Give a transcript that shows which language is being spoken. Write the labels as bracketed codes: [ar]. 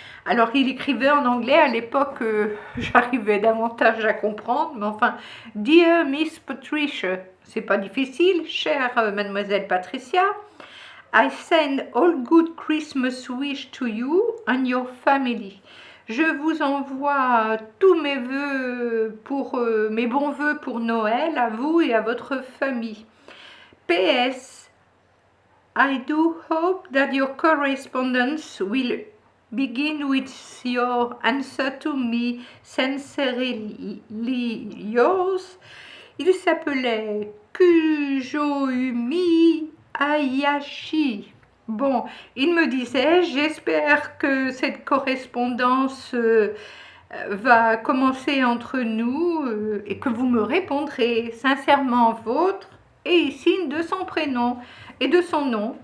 [fr] Alors il écrivait en anglais, à l'époque j'arrivais davantage à comprendre, mais enfin, [en] Dear Miss Patricia, [fr] c'est pas difficile, chère mademoiselle Patricia, [en] I send all good Christmas wish to you and your family. [fr] Je vous envoie tous mes vœux pour mes bons vœux pour Noël à vous et à votre famille. [en] PS, I do hope that your correspondence will begin with your answer to me, sincerely yours. [fr] Il s'appelait Kujoumi Hayashi. Bon, il me disait, j'espère que cette correspondance va commencer entre nous et que vous me répondrez sincèrement vôtre et signe de son prénom et de son nom.